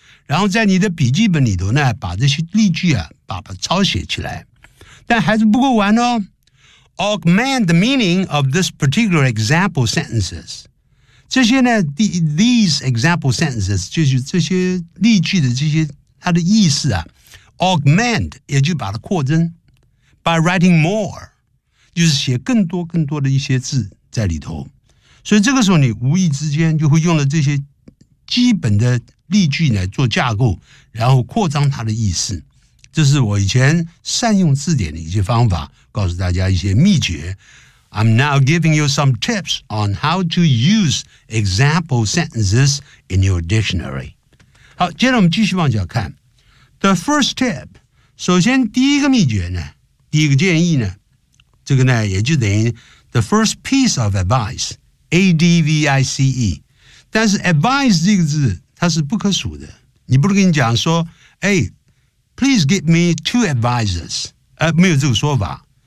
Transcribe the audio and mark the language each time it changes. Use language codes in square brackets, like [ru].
[zh] 然后在你的笔记本里头呢把这些例句啊把它抄写起来。但还是不够完哦。 [en] Augment the meaning of this particular example sentences. [zh] 这些呢 [en] these example sentences, [zh] 就是这些例句的这些它的意思啊。 Augment, 也就把它扩增。 [en] By writing more, [zh] 就是写更多更多的一些字在里头。所以这个时候你无意之间就会用了这些基本的例句来做架构然后扩张它的意思。这是我以前善用字典的一些方法告诉大家一些秘诀。 [en] I'm now giving you some tips on how to use example sentences in your dictionary. [zh] 好接着我们继续往下看。 [en] The first tip, [zh] 首先第一个秘诀呢第一个建议呢这个呢也就等于 [en] the first piece of advice, [zh] A-D-V-I-C-E. 但是 advice 这个字它是不可数的。你不能跟你讲说哎 [en] Please give me two advices. [zh] 没有这个说法。